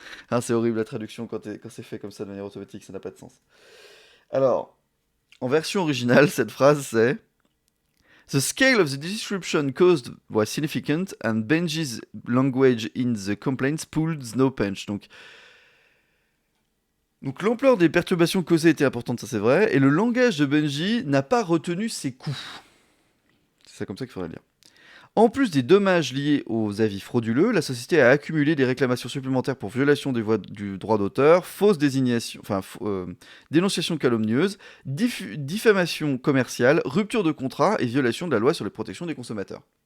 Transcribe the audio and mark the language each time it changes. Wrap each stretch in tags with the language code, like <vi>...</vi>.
<fr>Ah, c'est horrible la traduction quand c'est fait comme ça de manière automatique, ça n'a pas de sens. Alors, en version originale, cette phrase c'est...</fr> <en>The scale of the disruption caused was significant and Bungie's language in the complaints pulled no punch.</en> <fr>Donc l'ampleur des perturbations causées était importante, ça c'est vrai, et le langage de Bungie n'a pas retenu ses coups. C'est ça comme ça qu'il faudrait le dire. En plus des dommages liés aux avis frauduleux, la société a accumulé des réclamations supplémentaires pour violation du droit d'auteur, fausse désignation, dénonciation calomnieuse, diffamation commerciale, rupture de contrat et violation de la loi sur les protections des consommateurs.</fr>